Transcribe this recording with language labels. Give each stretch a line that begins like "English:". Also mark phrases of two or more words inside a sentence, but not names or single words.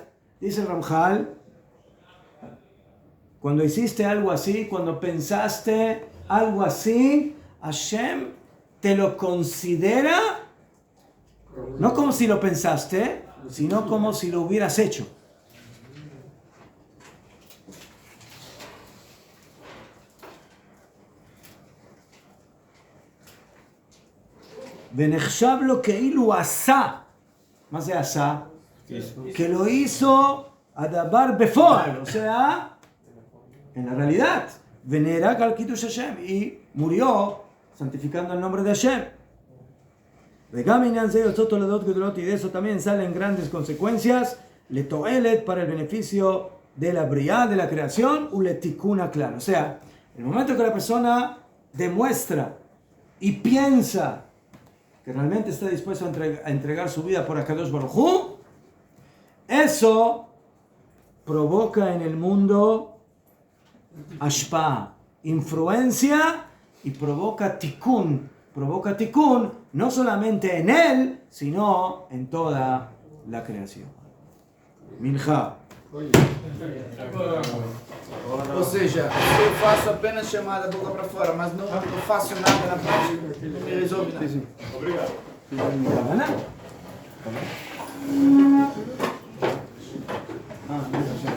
Spanish: Dice el Ramjal, cuando hiciste algo así, cuando pensaste algo así, Hashem te lo considera, no como si lo pensaste, sino como si lo hubieras hecho.
Hebrew: ונחשב לו כאילו עשה. מה זה עשה?
Spanish: Que lo hizo
Hebrew: הדבר בפועל,
Spanish: o sea, en la realidad.
Hebrew: ונהרג על קידוש השם,
Spanish: y murió santificando el nombre de Hashem.
Hebrew: וגם עניין זה יוצאות תולדות גדולות,
Spanish: y de eso también salen grandes consecuencias, לתועלת para el beneficio de la bria, de la creación,
Hebrew: ולתיקון הכלל.
Spanish: O sea, el momento que la persona demuestra y piensa que realmente está dispuesto a entregar su vida por
Hebrew: הקדוש ברוך הוא,
Spanish: eso provoca en el mundo ashpa, influencia, y provoca tikkun no solamente en él, sino en toda la creación. Mincha.
Portuguese: Ou seja, eu faço apenas chamada boca para fora, mas não faço nada na prática, não me resolve nada. Obrigado. Ah,